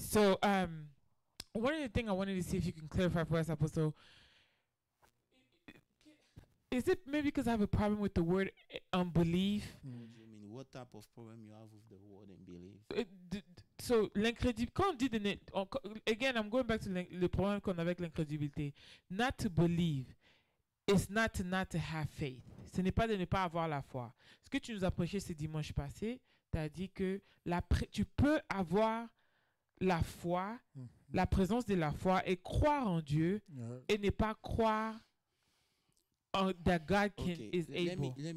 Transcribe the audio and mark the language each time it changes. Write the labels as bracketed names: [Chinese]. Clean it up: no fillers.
[English] So, one of the things I wanted to see if you can clarify for us, Apostle. Is it maybe because I have a problem with the word unbelief? Mm. What do you mean? What type of problem you have with the word and belief? [French] So, l'incrédibilité, quand on dit [English] again, I'm going back to [French] le problème qu'on a avec l'incrédulité. [English] Not to believe is not to have faith. [French] Ce n'est pas de ne pas avoir la foi. Ce que tu nous as prêché ce dimanche passé, tu as dit que tu peux avoir la foi, Mm. la présence de la foi et croire en Dieu [English] Yeah. [French] et ne pas croire en [English] that God is able.